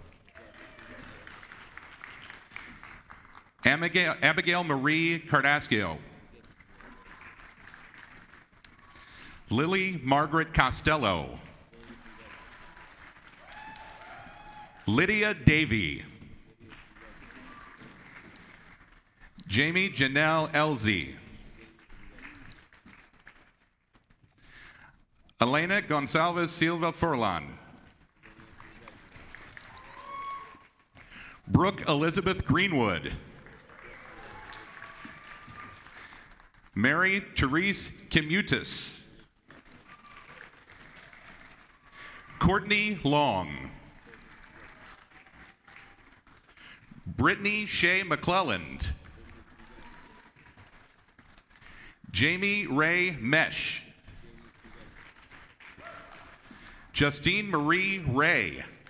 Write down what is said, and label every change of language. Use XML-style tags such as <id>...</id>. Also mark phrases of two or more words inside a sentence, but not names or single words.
<en>Abigail Marie Cardascio. Lily Margaret Costello. Lydia Davey. Jamie Janelle Elzie. Elena Gonçalves Silva Furlan. Brooke Elizabeth Greenwood. Mary Therese Kimutis. Courtney Long. Brittany Shea McClelland. Jamie Ray Mesh. Justine Marie Ray.</en>